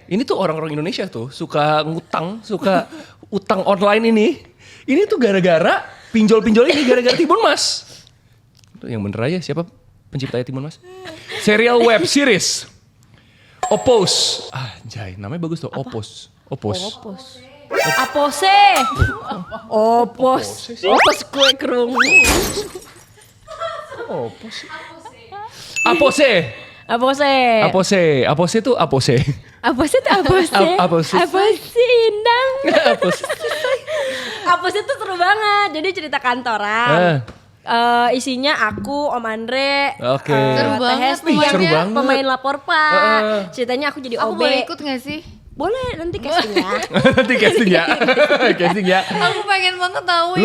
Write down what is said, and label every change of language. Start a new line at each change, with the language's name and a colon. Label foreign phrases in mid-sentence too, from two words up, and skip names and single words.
Indonesian: Ini tuh orang-orang Indonesia tuh suka ngutang, suka utang online ini. Ini tuh gara-gara pinjol-pinjol ini gara-gara Timun Mas. Tuh yang bener aja siapa penciptanya Timun Mas? Serial
English: web series.
Indonesian: Opus. Ah, Jai, namanya bagus tuh. Opus. Opos. Apose. Opos.
Javanese: Opos kue kerungu.
Indonesian: Opus. Apose. Apose. Apose. Apose tuh apose. Apose itu apose. Apose. Apose indang. Apose. Apose itu seru banget. Jadi cerita kantoran. Isinya aku, Om Andre, Oke. Seru Teh banget Hesti Wih, seru yang banget. pemain lapor Pak. Ceritanya aku jadi Aku OB. boleh ikut gak sih? Boleh nanti casting ya. Nanti casting ya. Casting ya. Aku pengen banget tahu.